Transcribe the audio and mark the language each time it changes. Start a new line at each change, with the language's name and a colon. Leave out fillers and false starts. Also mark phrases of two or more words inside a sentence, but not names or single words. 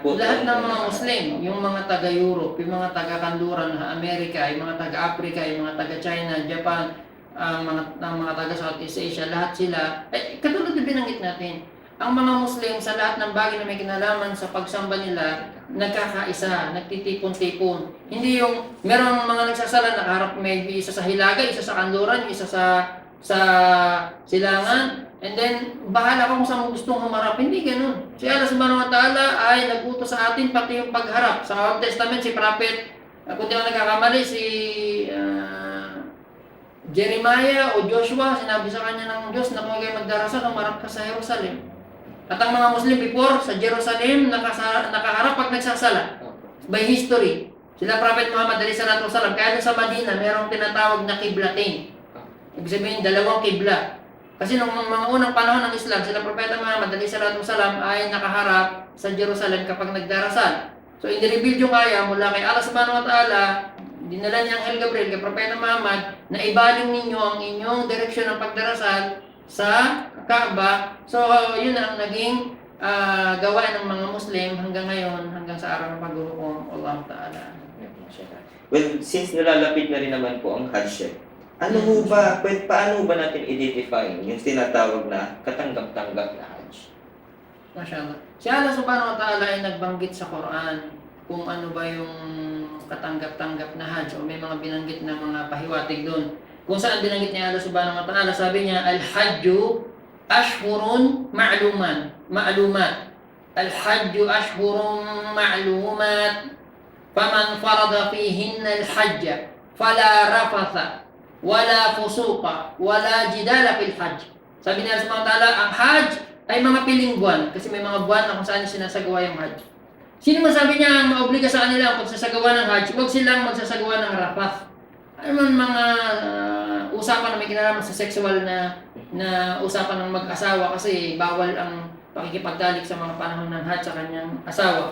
Filipino: ng mga Muslim, yung mga taga-Europe, yung mga taga-Kanduran, Amerika, yung mga taga-Africa, yung mga taga-China, Japan, mga taga-Southeast Asia, lahat sila, katulad na binanggit natin, ang mga Muslim sa lahat ng bagay na may kinalaman sa pagsamba nila, nagkakaisa, nagtitipon-tipon. Hindi yung, merong mga nagsasala, nakaharap may isa sa Hilaga, isa sa Kanduran, isa sa Silangan,
English: and then,
Filipino: bahala ka kung saan mo gustong humarap. Hindi ganun. Si Allah
Arabic: سبحانه وتعالى
Filipino: ay nag-utos sa atin pati yung pagharap. Sa Old Testament, si Prophet, kung di ako nagkakamali, si Jeremiah o Joshua, sinabi sa kanya ng Diyos na kung kayo magdarasal, humarap ka sa Jerusalem. At ang mga Muslim before, sa Jerusalem, nakaharap pag nagsasala.
English: by history.
Filipino: Sila Prophet Muhammad
Arabic: عليه الصلاة والسلام,
Filipino: kaya doon sa Madina, merong tinatawag na kiblatain. Ibig sabihin, dalawang kibla. Kasi nung mga unang panahon ng Islam, sila Propeta Muhammad
Arabic: عليه الصلاة والسلام
Filipino: ay nakaharap sa Jerusalem kapag nagdarasal. So, in-reveal yung kaya mula kay Allah
Arabic: سبحانه وتعالى,
Filipino: dinala niya ang Angel Gabriel kay Propeta Muhammad na ibaling ninyo ang inyong direksyon ng pagdarasal sa Kaaba. So, yun ang naging gawain ng mga Muslim hanggang ngayon, hanggang sa araw ng paghuhukom.
Arabic: الله تعالى.
English: Well, since
Filipino: nalalapit na rin naman po ang Hajj, ano ho ba, paano ba natin identify yung tinatawag na katanggap-tanggap na Hajj? Mashallah. Si Allah
Arabic: سبحانه وتعالى
Filipino: ay nagbanggit sa Quran kung ano ba yung katanggap-tanggap na Hajj o may mga binanggit na mga pahiwatig doon. Kung saan binanggit niya Allah
Arabic: سبحانه وتعالى,
Filipino: sabi niya,
Arabic: الحج أشهر معلومات. الحج أشهر معلومات. فمن فرض فيهن الحج فلا رفث ولا فسوق ولا جدال في الحج.
Filipino: Sabi niya
Arabic: سبحانه وتعالى,
Filipino: ang Hajj ay mga piling buwan kasi may mga buwan na kung saan sinasagawa yung Hajj. Sino man sabi niya ang maobliga sa kanila ang pagsasagawa ng Hajj, huwag silang magsasagawa ng rafath. Ano man mga usapan na may kinalaman sa sexual na usapan ng mag-asawa kasi bawal ang pakikipagdalik sa mga panahon ng Hajj sa kanyang asawa.